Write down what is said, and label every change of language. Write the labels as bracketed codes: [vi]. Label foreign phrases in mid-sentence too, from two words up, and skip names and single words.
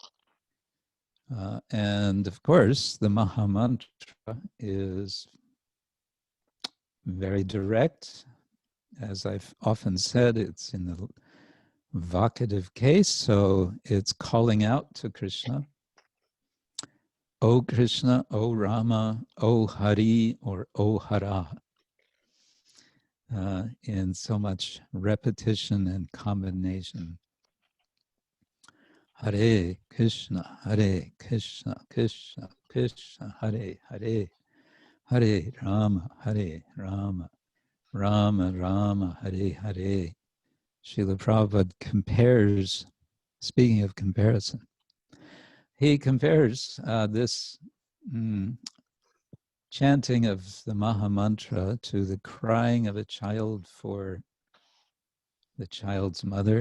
[en] And of course, the Maha Mantra is very direct. As I've often said, it's in the vocative case, so it's calling out to Krishna. O Krishna, O Rama, O Hari, or O Hara, in so much repetition and combination. [sa] Hare Krishna, Krishna Krishna, Hare Hare, Hare Rama, Rama Rama, Hare Hare. [en] Srila Prabhupada compares, speaking of comparison, he compares this chanting of the Maha Mantra to the crying of a child for the child's mother.